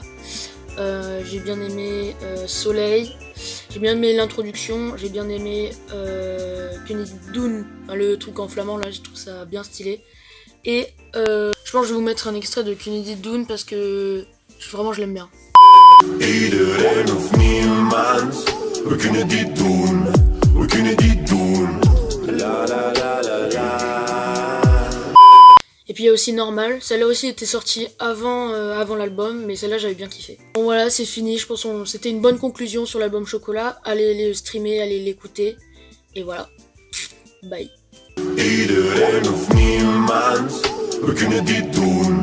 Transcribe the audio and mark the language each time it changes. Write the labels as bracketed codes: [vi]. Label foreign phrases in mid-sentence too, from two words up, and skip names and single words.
[fr] J'ai bien aimé Soleil, j'ai bien aimé l'introduction, j'ai bien aimé Kennedy Doon, le truc en flamand là, je trouve ça bien stylé. Et je pense que je vais vous mettre un extrait de Kennedy Doon parce que vraiment je l'aime bien. [nl] Iedereen of niemand, we kunnen dit doen, we kunnen dit doen. La la la la la. [fr] Et puis il y a aussi Normal, celle-là aussi était sortie avant l'album, mais celle-là j'avais bien kiffé. Bon voilà, c'est fini, je pense que c'était une bonne conclusion sur l'album Chocolat. Allez le streamer, allez l'écouter, et voilà. Bye. [nl] Iedereen of niemand, we kunnen dit doen.